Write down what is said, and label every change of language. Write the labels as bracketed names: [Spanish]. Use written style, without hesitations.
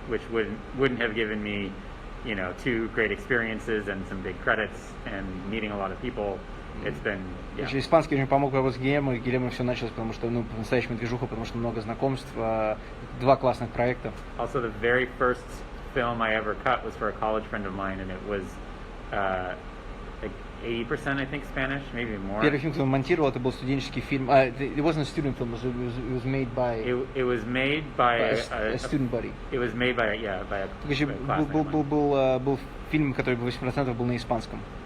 [English] Which wouldn't have given me, 2 great experiences and some big credits and meeting a lot of people. It's been, yeah. [Russian] Испанский очень помог работать с Гильермо, и Гильермо все началось, потому что, по-настоящему движуха, потому что много знакомств, 2 классных проекта. [English] Also, the very first film I ever cut was for a college friend of mine, and it was like 80%, I think, Spanish, maybe more. [Russian] Первый фильм, который он монтировал, это был студенческий фильм. [English] It wasn't a student film, it was made by... It was made by a student buddy. It was made by a classmate. [Russian] Был фильм, который 80% был на испанском.